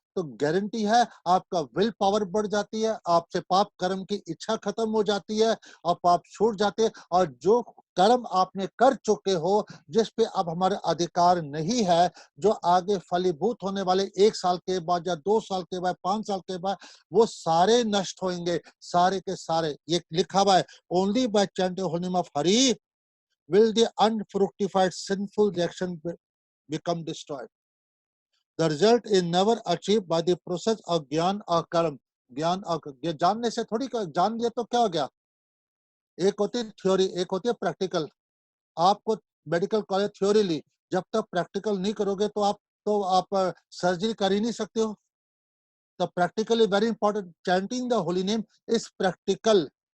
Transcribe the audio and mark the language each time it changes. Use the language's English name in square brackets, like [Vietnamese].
[Hindi] तो गारंटी है आपका विल पावर बढ़ जाती है, आपसे पाप कर्म की इच्छा खत्म हो जाती है और पाप छूट जाते हैं, और जो कर्म आपने कर चुके हो, जिस पे अब हमारा अधिकार नहीं है, जो आगे फलीभूत होने वाले 1 साल के बाद या 2 साल के बाद, 5 साल के बाद, वो सारे नष्ट होंगे, सारे के सारे। ये लिखा हुआ है, [English] Only by chanting holy name of Hari will the unfructified sinful reaction become destroyed. The result is never achieved by the process of [Hindi] ज्ञान और कर्म। ज्ञान और ये जानने से थोड़ी, जान लिया तो क्या हो गया। एक होती है थ्योरी, एक होती है प्रैक्टिकल। आपको मेडिकल कॉलेज थ्योरी ली, जब तक प्रैक्टिकल नहीं करोगे तो आप सर्जरी कर ही नहीं सकते हो। [English] तो practically very important. Chanting the holy name is practical.